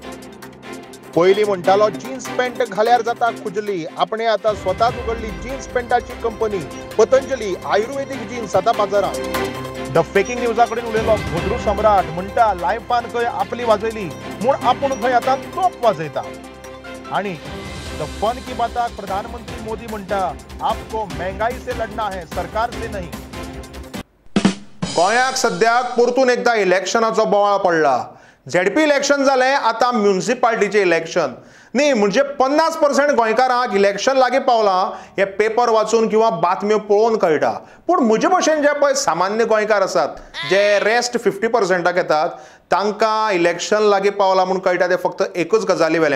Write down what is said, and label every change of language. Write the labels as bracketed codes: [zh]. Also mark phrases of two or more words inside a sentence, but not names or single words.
[kok] पयलीं म्हणटालो [en] jeans pant [kok] घाल्यार जाता खुजली, आपणे आता स्वताच उगडली जीन्स पॅन्टाची कंपनी पतंजली आयुर्वेदिक जीन्स आता बाजारात। द फेकिंग न्यूजा कडेन उलयलो भद्रू सम्राट, म्हणटा लायफान खंय आपली वाजयली म्हूण आपूण खंय आता तोप वाजयता। [hi] आणि द फन की बाताक प्रधानमंत्री मोदी म्हणटा आपको महंगाई से लड़ना है सरकार से नहीं। [kok] गोंयाक सद्याक परतून एकदा इलेक्शनाचो बोवाळ पडला। [en] ZP election [kok] जालें, आता म्युनिसिपालिटीचे इलेक्शन न्ही म्हणजे 50% गोंयकारांक इलेक्शन लागीं पावलां हे पेपर वाचून किंवा बातम्यो पळोवन कळटा। पूण म्हजे भशेन जे पळय सामान्य गोंयकार आसात जे रेस्ट 50%क येतात तांकां इलेक्शन लागीं पावलां म्हूण कळटा ते फक्त एकूच गजाली वेल्यान।